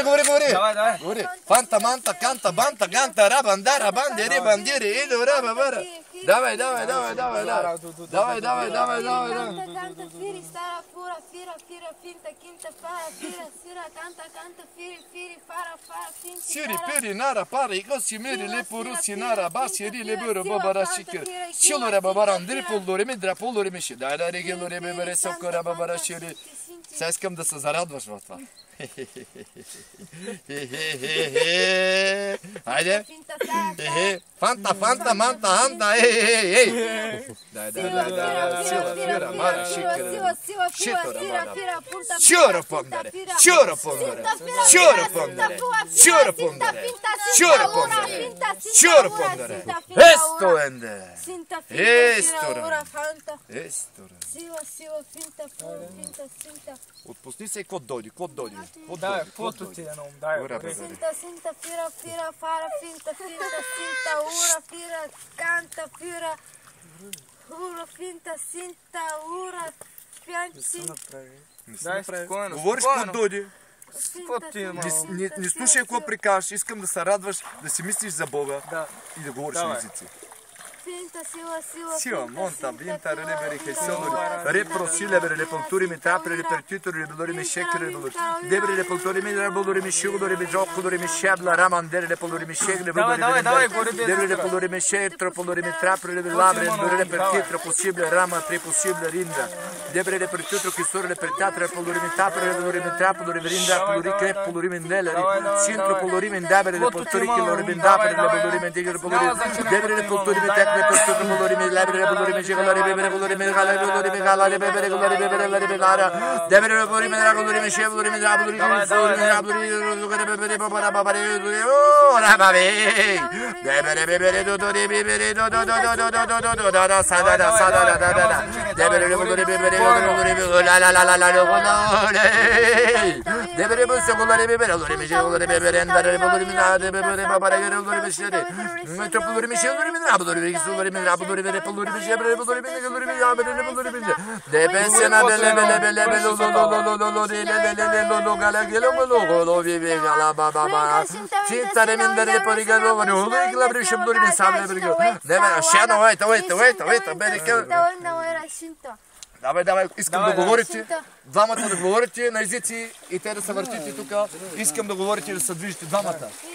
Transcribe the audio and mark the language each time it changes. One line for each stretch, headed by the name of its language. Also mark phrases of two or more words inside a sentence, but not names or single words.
Bulgarian: Давай. Фанта, манта, канта, банта, ганта, рабандара, бандери, иду, раба, бара. Давай. Canta firi, stara pura, fira, finta, quinta, para, fira, canta, firi, para, finta. Сири, пери, нара, пара, и коси, мери, лепору, синара, баси, ри, лебуро, бабара, шикер. Силора, бабаран, дрипулдори, мидрапулдори, миши. Да, регелори, бебере, сокора, бабара, шири. Сега искам да се зарадваш в това. Хайде. Фанта, манта, ханта, ей. Да. Сила, фира, мара, шикера. Шитора, мара. Сюра помдаре. Есто енде. Естора. Сила, финта. Отпусни се, кот дойди. Дай, каквото ти е на ум, дай. Синта, фира, фара, финта, ура, фира, канта, фира, ура, финта, синта, ура, пянци. Дай, спокойно. Говориш кот дойди. Каквото ти е на ум. Не слушай какво прикажеш, искам да се радваш, да си мислиш за Бога и да говориш на езици. Сила, монта, бинта, релебери, хесонори, репросиле, релепонтури, ми трапри, репертитори, ребелори, ми шекри, ребелори, дебри, репонтури, ми ребелори, ми шигулори, ми джокулори, ми шебла, рамандери, ребелори, ми шегли, дебри, ребелори, ми шек, трополори, ми трапри, ребелабри, репертитро, посибле, рама, трипосибле, ринда, дебри, репертитро, кисори, репертатро, ребелори, ми тапри, ребелори, ми траполори, ринда, полори, креп, полори, ми нелери, синтро, полори, ми дабри, репонтури, килори, ми дабри, ребелори, ми дигри, ребелори, дебри, репонтури, ми тек, repertuto buluri mi lebre buluri mi shigolari bebere buluri mi galari buluri mi galari bebere buluri bebere buluri mi gara debere buluri mi buluri mi she buluri mi buluri mi buluri bebere babara babare ora babe debere bebere do do bebere do do do do do do do do da sa da da debere buluri bebere buluri la la la la la debere buluri bebere buluri mi shigolari bebere andare buluri mi bebere babare buluri mi she metro buluri mi she buluri mi buluri mi buluri mi buluri mi buluri mi she buluri mi buluri mi buluri mi de pensena belle belle belle belle lo le gala gelo lo vive gala baba cinta de mindere poi galo no le clabre shibduri mi sable bergo deve shano wait bene che Давай, искам да говорите. Двамата да говорите на езици и те да се въртите тук. Искам да говорите и да се движите двамата.